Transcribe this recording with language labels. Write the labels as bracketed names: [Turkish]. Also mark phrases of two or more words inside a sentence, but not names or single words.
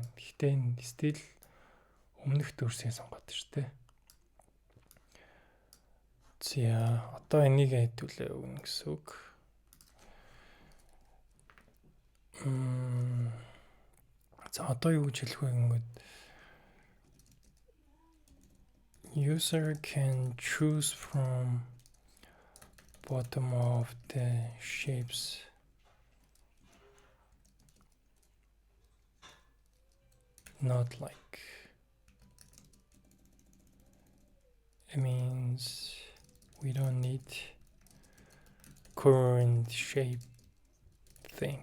[Mongolian] Гэхдээ энэ стил өмнөх дүрсээ сонгоод штэ. За одоо энийг хэдүүлээ өгнө гэсэн үг. За одоо юу гэж хэлэх вэ гэнгүүт [English] user can choose from bottom of the shapes not like it means we don't need current shape thing.